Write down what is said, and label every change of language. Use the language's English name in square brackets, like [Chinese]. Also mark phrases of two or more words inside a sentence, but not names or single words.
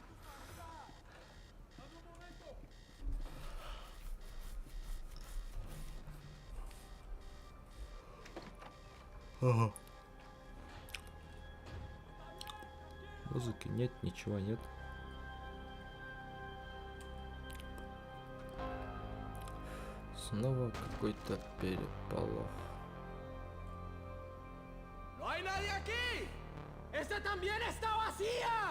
[Russian] Ага. Музыки нет, ничего нет. Снова какой-то переполох. [Spanish] ¡No hay nadie aquí! ¡Esta también está vacía!